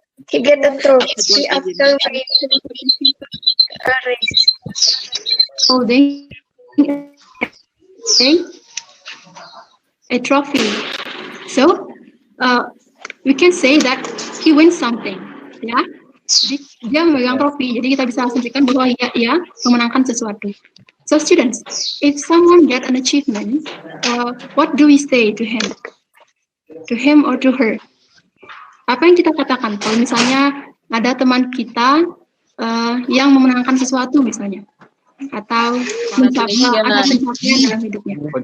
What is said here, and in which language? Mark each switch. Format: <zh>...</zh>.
<en>He get a trophy after winning a race. Oh, a trophy. So, we can say that he wins something.</en> <id>Ya, dia memegang trofi. Jadi kita bisa asumsikan bahwa ia memenangkan sesuatu.</id> <en>So, students, if someone get an achievement, what do we say to him? To him or to her?</en> <id>Apa yang kita katakan kalau misalnya ada teman kita yang memenangkan sesuatu misalnya, atau ada pencapaian dalam hidupnya?</id>